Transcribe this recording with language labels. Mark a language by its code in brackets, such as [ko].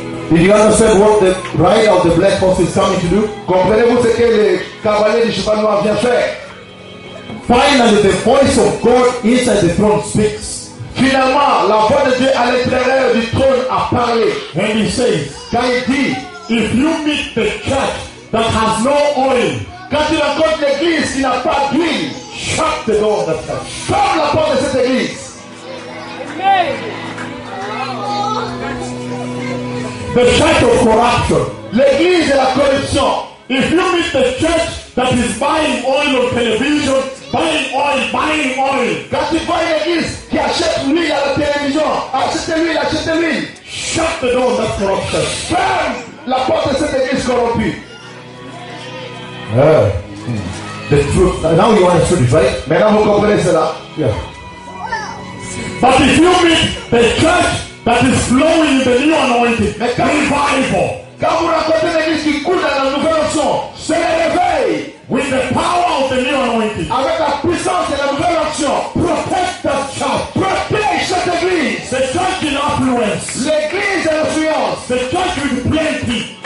[en] Did you understand what the rider of the black horse is coming to do? [fr] Comprenez-vous ce que le cavalier du cheval noir vient faire? [en] Finally, the voice of God inside the throne speaks. [fr] Finalement, la voix de Dieu à l'intérieur du trône a parlé. [en] And he says, [fr] quand il dit, [en] if you meet the church that has no oil, [fr] quand tu rencontres l'église qui n'a pas d'huile, [en] shut the door of the church. [fr] Ferme la porte de cette église. [en] Amen. The church of corruption. [fr] L'église de la corruption. [en] If you meet the church that is buying oil on television, buying oil, buying oil. [fr] Quand tu vois l'église qui achète l'huile à la télévision, achetez-l'huile, achetez-l'huile. [en] Shut the door of that corruption. [fr] Ferme la porte de cette église corrompue. [en] The truth. Now you understand it, right? [fr] Maintenant vous comprenez cela. [en] Yeah. But if you meet the church that is flowing in the new anointing, make revival. [fr] Quand vous rencontrez l'église qui coule dans la nouvelle onction, se réveille. [en] With the power of the new anointing. [fr] Avec la puissance de la nouvelle onction. [en] Protect the church. [fr] Protège cette église. [en] The church in affluence. [fr] L'église en affluence. [en] The church with plenty.